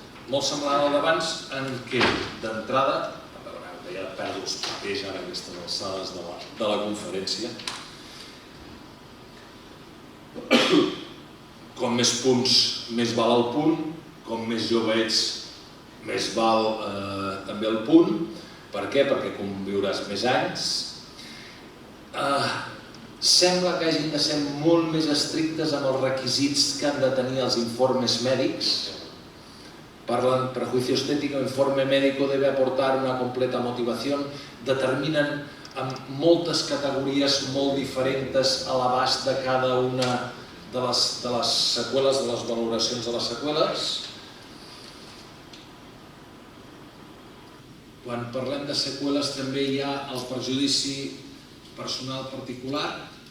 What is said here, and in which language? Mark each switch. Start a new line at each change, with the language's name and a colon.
Catalan: Molt semblant al d'abans en què, d'entrada, ja perdo els papers ara aquestes alçades de la conferència, com més punts, més val el punt, com més jove ets, més val també el punt. Per què? Perquè conviuràs més anys. Sembla que hagin de ser molt més estrictes amb els requisits que han de tenir els informes mèdics.
Spanish: Parlen prejuicio estético, informe médico debe aportar una completa motivación.
Catalan: Determinen amb moltes categories molt diferents a l'abast de cada una de les seqüeles, de les valoracions de les seqüeles. Quan parlem de seqüeles també hi ha el perjudici personal particular.